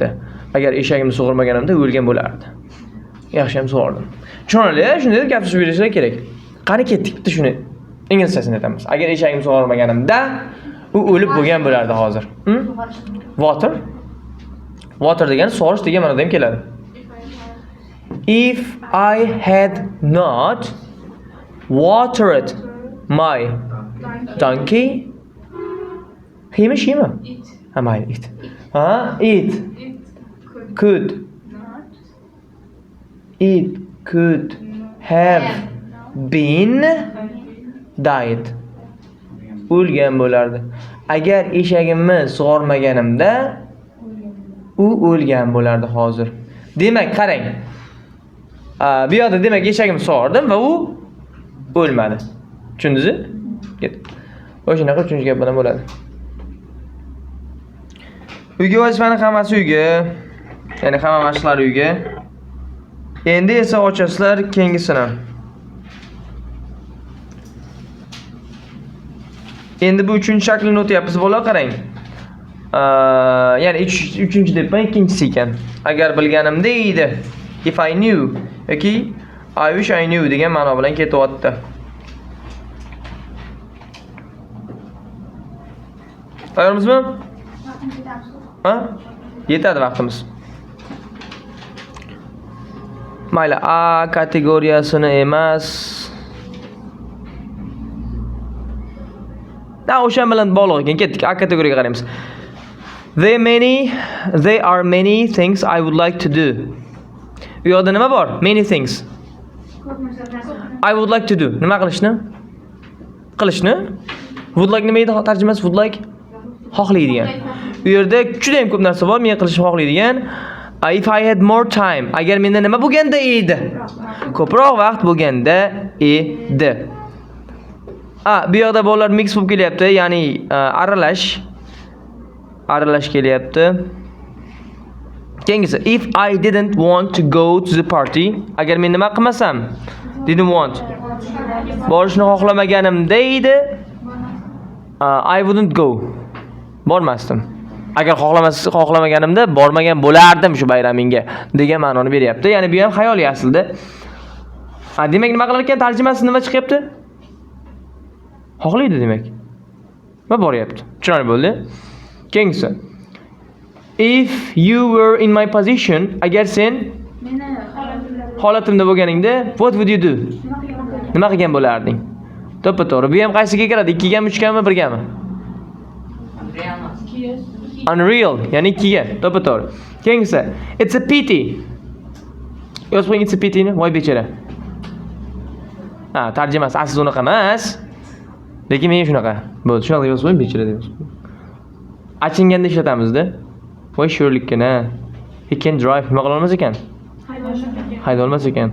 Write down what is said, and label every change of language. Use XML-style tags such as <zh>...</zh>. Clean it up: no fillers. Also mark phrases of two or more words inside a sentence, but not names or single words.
<uz>Agar eshagimni sug'urmaganimda o'lgan bo'lardi. Yaxshi ham sug'urdim. Tushunarli, shunday deb gap tuzib berishlar kerak. Qani ketdik bitta shuni inglizchasini aytamiz. Agar eshagimni sug'urmaganimda u o'lib bo'lgan bo'lardi hozir.</uz> <en>Water.</en> <uz>Water degani sug'orish degan ma'noda ham keladi.</uz> <en>If I had not watered my donkey.</en> <uz>Himi shimi? Ha, mayli, it.</uz> <en>Ha, it could have been died.</en> <uz>O'lgan bo'lardi. Agar eshagimni sug'ormaganimda u o'lgan bo'lardi hozir. Demak, qarang. Bu yerda demak eshagimni sug'ordim va u o'lmadi. Tushundingizmi? O'shanaqa uchinchi gap bilan bo'ladi. Uyga vazifani hammasi uyga. Ya'ni hamma mashqlar uyga. Endi esa ochasizlar keyingisini. Endi bu 3-shaklni o'tyapmiz bola, qarang. Ya'ni 3-chi debman, ikkinchisi ekan. Agar bilganimda edi.</uz> <en>If I knew. Okay? I wish I knew</en> <uz>degan ma'no bilan ketyapti. Tayyormizmi? Ha? Yetadi vaqtimiz. Mayli, A kategoriyasini emas. O'sha bilan bog'liq ekan, ketdik. A kategoriyaga qaraymiz.</uz> <en>There are many things I would like to do.</en> <uz>Bu yerda nima bor?</uz> <en>Many things. I would like to do.</en> <uz>Nima qilishni? Qilishni?</uz> <en>Would like</en> <uz>nima edi tarjimasi?</uz> <en>Would like</en> <uz>xohlaydigan. Bu yerda juda ham ko'p narsa bor, men qilishni xohlaydigan.</uz> <en>If I had more time.</en> <uz>Agar menda nima bo'lganda edi? Ko'proq vaqt bo'lganda edi. Bu yerda bolalar mix bo'lib kelyapti, ya'ni aralash kelyapti. Keyingisi,</uz> <en>if I didn't want to go to the party,</en> <uz>agar men nima qilmasam,</uz> <en>didn't want,</en> <uz>borishni xohlamaganimda edi,</uz> <en>I wouldn't go.</en> <uz>Bormasdim. Agar xohlamaganimda bormagan bo'lardim shu bayramingga degan ma'noni beryapti. Ya'ni bu ham xayoliy aslida. Demak nima qilar ekan, tarjimasi nima chiqyapti? Xohlaydi demak. Va boryapti. Tushunarli bo'ldi? Keyingisi.</uz> <en>If you were in my position,</en> <uz>agar sen holatimda bo'lganingda,</uz> <en>what would you do?</en> <uz>Nima qilgan bo'larding? To'ppa-to'g'ri. Bu ham qaysiga kiradi? 2 gami, 3 gami, 1 gami? Unreal, ya'ni 2 ga. To'ppa-to'g'ri. Keyingisi.</uz> <en>It's a pity.</en> <uz>Yozib qo'ying,</uz> <en>it's a pity</en> <uz>ni. Voy bechara. Tarjimasi asli unaqa emas. Lekin men shunaqa. Bo'ldi, shunaqa yozib qo'ying, bechara deymiz. Achinganda ishlatamiz-da. Voy sho'rlikkina.</uz> <en>He can drive.</en> <uz>Nima qila olmas ekan? Hayda olmas ekan.</uz>